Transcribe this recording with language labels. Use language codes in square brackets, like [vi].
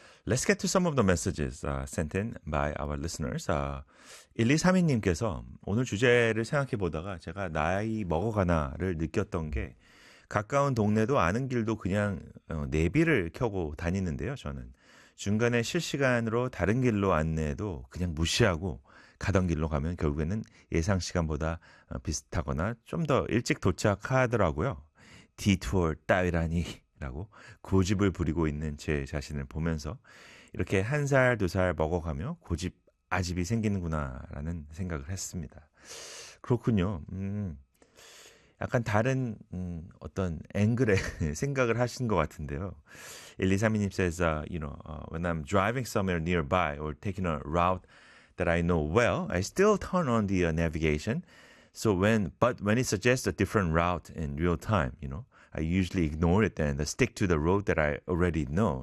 [en] Let's get to some of the messages sent in by our listeners. [ko] 1232님께서 오늘 주제를 생각해 보다가 제가 나이 먹어가나를 느꼈던 게 가까운 동네도 아는 길도 그냥 내비를 켜고 다니는데요, 저는. 중간에 실시간으로 다른 길로 안내해도 그냥 무시하고 가던 길로 가면 결국에는 예상 시간보다 비슷하거나 좀 더 일찍 도착하더라고요. 디투어 따위라니라고 고집을 부리고 있는 제 자신을 보면서 이렇게 한 살, 두 살 먹어가며 고집, 아집이 생기는구나라는 생각을 했습니다. 그렇군요. 약간 다른 어떤 앵글의 생각을 하신 것 같은데요. [en] 1232님 says, you know, when I'm driving somewhere nearby or taking a route that I know well, I still turn on the navigation. So when, but when it suggests a different route in real time, you know, I usually ignore it and stick to the road that I already know.